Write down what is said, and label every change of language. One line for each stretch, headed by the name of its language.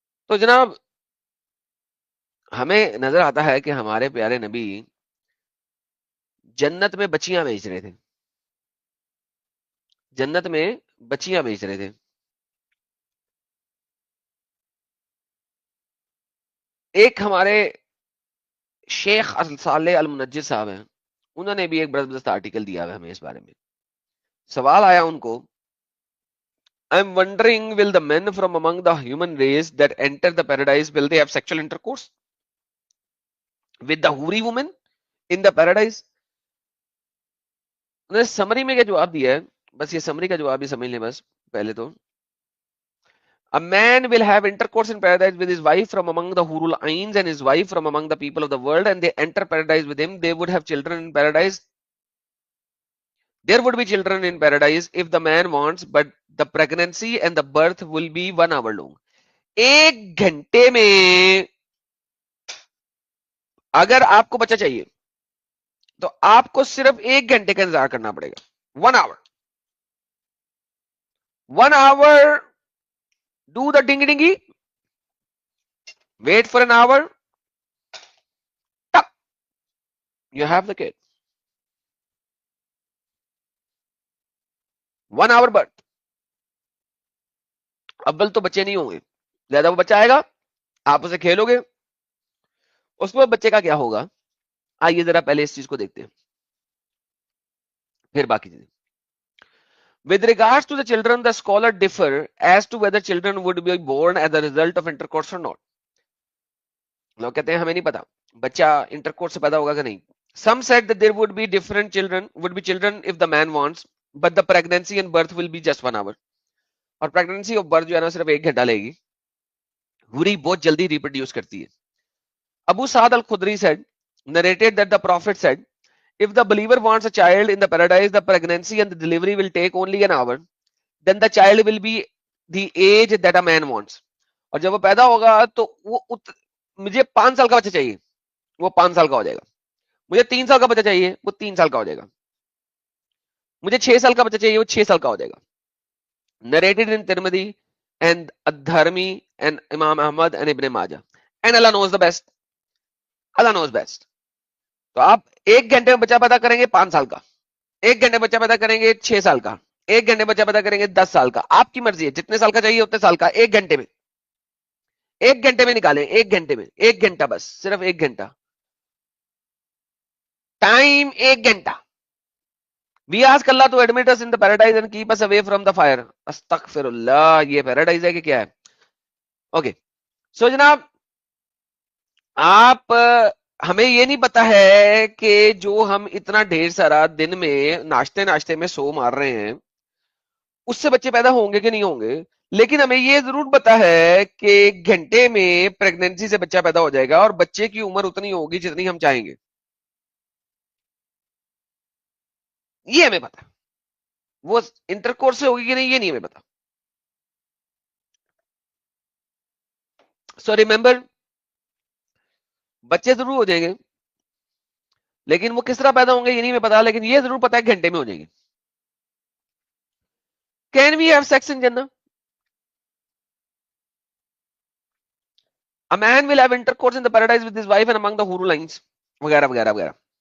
Urdu: تو جناب ہمیں نظر آتا ہے کہ ہمارے پیارے نبی جنت میں بچیاں بیچ رہے تھے، جنت میں بچیاں بیچ رہے تھے. ایک ہمارے شیخ صالح المنجد صاحب ہیں، انہوں نے بھی ایک زبردست آرٹیکل دیا ہے ہمیں اس بارے میں. سوال آیا ان کو،
English: I'm wondering, will the men from among the human race that enter the paradise, will they have sexual intercourse with the houri woman in the paradise?
Urdu: انہوں نے سمری میں کیا جواب دیا ہے، بس یہ سمری کا جواب بھی سمجھ لیں. بس پہلے تو
English: a man will have intercourse in paradise with his wife from among the hurul ains and his wife from among the people of the world, and they enter paradise with him. They would have children in paradise. There would be children in paradise if the man wants, but the pregnancy and the birth will be 1 hour long.
Urdu: 1 گھنٹے میں اگر آپ کو بچہ چاہیے تو آپ کو صرف 1 گھنٹے کا انتظار کرنا پڑے گا.
English: 1 hour. 1 hour. Do the dingy dingy. Wait for an hour. Tuck. You have the kid. 1 hour birth.
Urdu: اول تو بچے نہیں ہوں گے، زیادہ وہ بچہ آئے گا، آپ اسے کھیلو گے، اس میں بچے کا کیا ہوگا. آئیے ذرا پہلے اس چیز کو دیکھتے ہیں پھر باقی چیزیں.
English: With regards to the children, the scholar differ as to whether children would be born as a result of intercourse or not.
Urdu: لوگ کہتے ہیں ہمیں نہیں پتا بچہ انٹرکورس سے پیدا ہوگا کہ نہیں.
English: Some said that there would be children if the man wants, but the pregnancy and birth will be just 1 hour.
Urdu: اور pregnancy اور birth جو ہے نا صرف 1 گھنٹہ لے گی. ہوری بہت جلدی ریپروڈیوس کرتی ہے.
English: Abu Sa'd al-Khudri said, narrated that the Prophet said, if the believer wants a child in the paradise, the pregnancy and the delivery will take only an hour. Then the child will be the age that a man wants.
Urdu: اور جب وہ پیدا ہوگا تو وہ مجھے 5 سال کا بچہ چاہیے، وہ 5 سال کا ہو جائے گا. مجھے 3 سال کا بچہ چاہیے، وہ 3 سال کا ہو جائے گا. مجھے 6 سال کا بچہ چاہیے، وہ 6 سال کا ہو جائے گا.
English: Narrated in Tirmidhi and Ad-Dharmi and Imam Ahmad and Ibn Majah. And Allah knows the best. Allah knows best.
Urdu: تو آپ 1 گھنٹے میں بچہ پیدا کریں گے 5 سال کا، 1 گھنٹے بچہ پیدا کریں گے 6 سال کا، 1 گھنٹے بچہ پیدا کریں گے 10 سال کا. آپ کی مرضی ہے، جتنے سال کا چاہیے اتنے سال کا. 1 گھنٹے میں، 1 گھنٹے میں نکالیں، 1 گھنٹے میں، 1 گھنٹہ بس، صرف 1 گھنٹہ ٹائم، 1 گھنٹہ.
English: We ask Allah to admit us in the paradise and keep us away from the fire.
Arabic: Astaghfirullah.
Urdu: یہ پیراڈائز ہے کہ کیا ہے؟ اوکے سو جناب آپ ہمیں یہ نہیں پتا ہے کہ جو ہم اتنا ڈھیر سارا دن میں ناشتے ناشتے میں سو مار رہے ہیں اس سے بچے پیدا ہوں گے کہ نہیں ہوں گے، لیکن ہمیں یہ ضرور پتا ہے کہ گھنٹے میں پریگنینسی سے بچہ پیدا ہو جائے گا اور بچے کی عمر اتنی ہوگی جتنی ہم چاہیں گے. یہ ہمیں پتا. وہ انٹرکورس سے ہوگی کہ نہیں یہ نہیں ہمیں پتا. سو ریمبر بچے ضرور ہو جائیں گے، لیکن وہ کس طرح پیدا ہوں گے یہ نہیں ہمیں پتا، لیکن یہ ضرور پتا ہے گھنٹے میں ہو جائیں گے.
English: Can we have sex in جنہ؟ A man will have intercourse in the paradise with his wife and among the huru lines
Urdu: وغیرہ وغیرہ وغیرہ.